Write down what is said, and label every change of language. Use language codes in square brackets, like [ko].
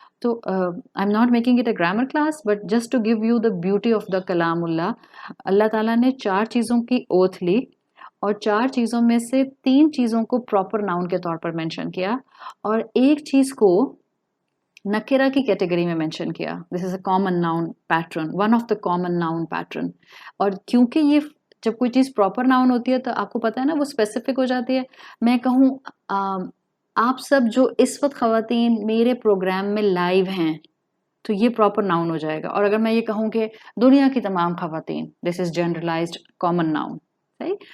[en] تو I am not making it a grammar class but just to give you the beauty of the کلام اللہ. [ur] اللہ تعالیٰ نے 4 چیزوں کی اوتھ لی اور 4 چیزوں میں سے 3 چیزوں کو پراپر ناؤن کے طور پر مینشن کیا اور ایک چیز کو نکرہ کی کیٹیگری میں مینشن کیا. [en] This is a common noun pattern, one of the common noun pattern. [ur] اور کیونکہ یہ جب کوئی چیز پراپر ناؤن ہوتی ہے تو آپ کو پتہ ہے نا وہ اسپیسیفک ہو جاتی ہے. میں کہوں آپ سب جو اس وقت خواتین میرے پروگرام میں لائیو ہیں تو یہ پراپر ناؤن ہو جائے گا. اور اگر میں یہ کہوں کہ دنیا کی تمام خواتین، [en] this is generalized common noun, [ur] صحیح.